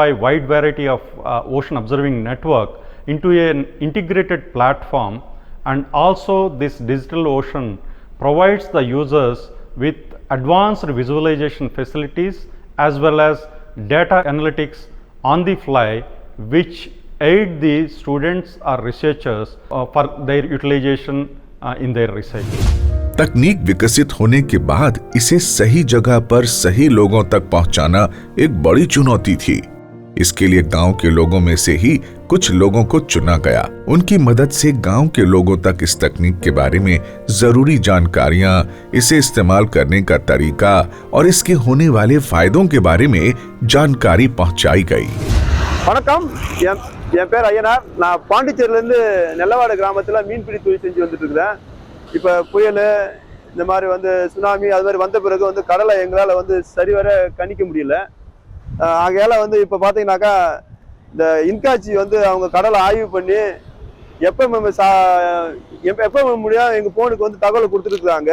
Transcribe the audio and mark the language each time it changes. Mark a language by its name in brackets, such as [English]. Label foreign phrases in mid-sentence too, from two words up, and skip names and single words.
[English] wide variety of ocean observing network into an integrated platform, and also this Digital Ocean provides the users with advanced visualization facilities as well as data analytics on the fly, which aid the students or researchers for their utilization in their research. [Hindi] तकनीक विकसित होने के बाद इसे सही जगह पर सही लोगों तक पहुंचाना एक बड़ी चुनौती थी। इसके लिए गांव के लोगों में से ही कुछ लोगों को चुना गया। उनकी मदद से गांव के लोगों तक इस तकनीक के बारे में जरूरी जानकारियां, इसे इस्तेमाल करने का तरीका और इसके होने वाले फायदों के बारे में जानकारी पहुंचाई गई। [Tamil] வணக்கம், என் பேர் ஐயனார். நான் பாண்டிச்சேரியிலேருந்து நெல்லவாடு கிராமத்தில் மீன்பிடி தொழில் செஞ்சு வந்துட்டு இருக்கிறேன். இப்போ புயல் இந்த மாதிரி வந்து சுனாமி அது மாதிரி வந்த பிறகு வந்து கடலை எங்களால் வந்து சரிவர கணிக்க முடியல. ஆகையால் வந்து இப்போ பார்த்தீங்கன்னாக்கா இந்த இன்காட்சி வந்து அவங்க கடலை ஆய்வு பண்ணி எப்போ முடியாது எங்கள் ஃபோனுக்கு வந்து தகவலை கொடுத்துருக்குறாங்க.